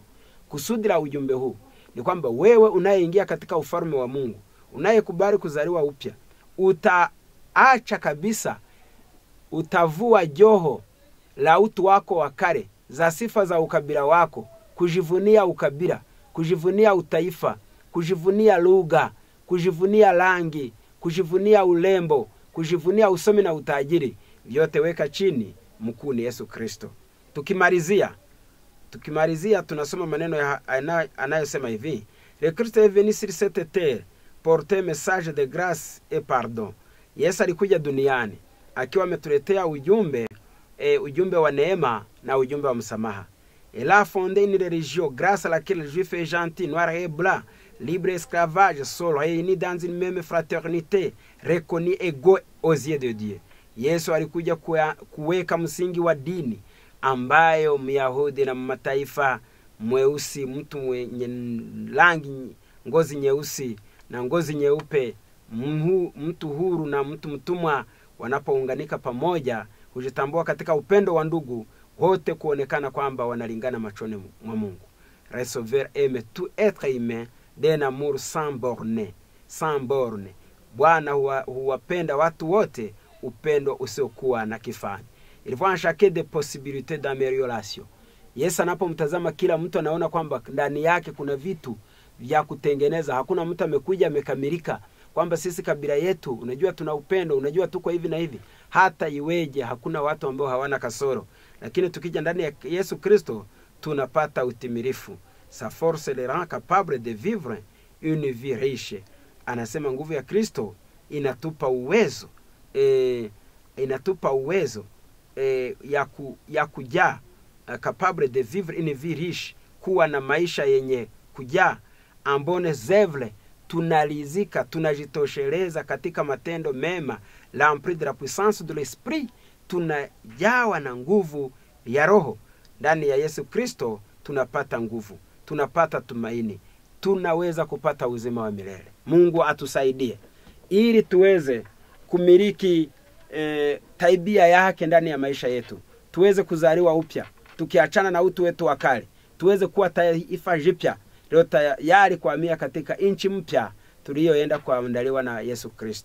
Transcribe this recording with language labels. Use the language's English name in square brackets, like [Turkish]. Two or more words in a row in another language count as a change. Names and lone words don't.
[Swahili] Kusudi la ujumbe huu ni kwamba wewe unayeingia katika ufalme wa Mungu, unayekubali kuzaliwa upya, utaacha kabisa, utavua joho la utu wako wa kale, za sifa za ukabila wako, kujivunia ukabila, kujivunia utaifa, kujivunia lugha, kujivunia rangi, kujivunia ulembo, kujivunia usomi na utajiri. Vyote weka chini, mkuu ni Yesu Kristo. Tukimalizia tunasoma maneno anayosema hivi: [French] Le Christ est venu sur cette terre porter message de grâce et pardon. [Swahili] Yesu alikuja duniani akiwa ametuletea ujumbe wa neema na ujumbe wa msamaha. [French] Il a fondé une religion grâce à laquelle les juifs et gentils, noirs et blancs, libres et esclavages sont réunis dans une même fraternité, reconnus égaux aux yeux de Dieu. [Swahili] Yesu alikuja kuweka msingi wa dini ambayo Myahudi na mataifa, mweusi, mtu mwenye rangi ngozi nyeusi na ngozi nyeupe, mtu huru na mtu mtumwa, wanapounganika pamoja hujitambua katika upendo wa ndugu, wote kuonekana kwamba wanalingana machoni mwa Mungu. [French] Recevoir aime tout être humain d'un amour sans borne. [Swahili] Bwana huwapenda watu wote upendo usiokuwa na kifani. [French] Il voit en chacun des possibilités d'amélioration. [Swahili] Yesu anapomtazama kila mtu anaona kwamba ndani yake kuna vitu vya kutengeneza. Hakuna mtu amekuja amekamilika kwamba sisi kabila yetu, unajua tuna upendo, unajua tuko hivi na hivi. Hata iweje, hakuna watu ambao hawana kasoro. Lakini tukija ndani ya Yesu Kristo tunapata utimilifu. [French] Sa force les rend capable de vivre une vie riche. [Swahili] Anasema nguvu ya Kristo inatupa uwezo ya kujaa, [French] capable de vivre une vie riche, [Swahili] kuwa na maisha yenye kujaa, ambone zevle tunalizika, tunajitosheleza katika matendo mema, [French] l'empris de la puissance de l'esprit, [Swahili] tunajawa na nguvu ya Roho. Ndani ya Yesu Kristo tunapata nguvu, tunapata tumaini, tunaweza kupata uzima wa milele. Mungu atusaidie ili tuweze kumiliki taibia yake ndani ya maisha yetu, tuweze kuzaliwa upya, tukiachana na utu wetu wa kale, tuweze kuwa taifa jipya leo tayari kuhamia katika nchi mpya tuliyoenda kuandaliwa na Yesu Kristo.